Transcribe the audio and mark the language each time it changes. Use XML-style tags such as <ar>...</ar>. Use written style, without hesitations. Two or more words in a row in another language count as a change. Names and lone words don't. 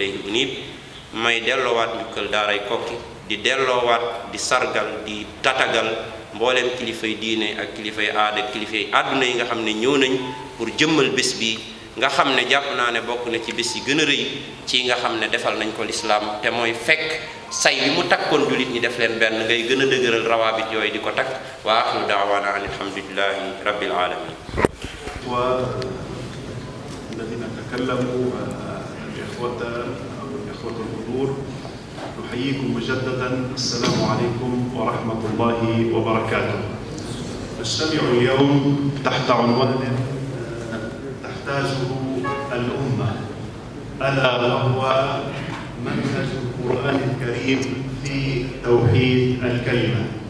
<ar>إليه أنيب</ar> <wo>may delloowaat njukkal daaray Kokki di delloowaat di sargal di tatagal mboolem kilifay diine ak kilifay aada kilifay àdduna yi nga xam ne ñëw nañ pour jëmmal bés bi nga xam ne jàpp naa ne bokk na ci bés yi gën a rëy ci nga xam ne defal nañ ko lislaam te mooy fekk say bi mu takkoon jullit ñi def leen benn ngay gën a dëgëral rawaabit yooyu di ko takk</wo> <ar>وآخر دعوانا أن الحمد لله رب العالمين والذين تكلموا الإخوة الحضور نحييكم مجددا السلام عليكم ورحمة الله وبركاته. نجتمع اليوم تحت عنوان تحتاجه الأمة ألا وهو منهج القرآن الكريم في توحيد الكلمة.</ar>